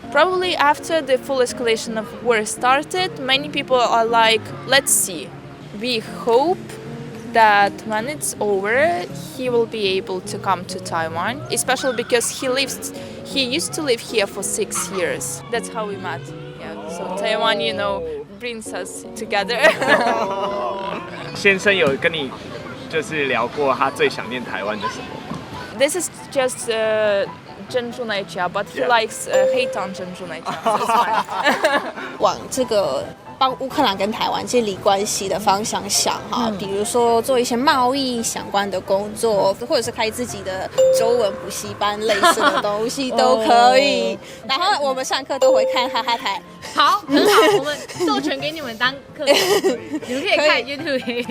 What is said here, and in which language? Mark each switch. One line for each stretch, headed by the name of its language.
English: Probably after the full escalation of war started, many people are like, let's see. We hope that when it's over, he will be able to come to Taiwan, especially because he used to live here for 6 years. That's how we met. Yeah, so Taiwan, brings us together.
Chinese: 先生有跟你就是聊过他最想念台湾的什么吗？
English: This is just珍珠奶茶, but he likes 黑糖珍珠奶茶, so it's fine.
Chinese: 往这个帮乌克兰跟台湾建立关系的方向想哈，比如说做一些贸易相关的工作，或者是开自己的中文补习班类似的东西都可以。然后我们上课都会看哈哈台。好，很好，我们授权给你们当课程，你们可以看 YouTube。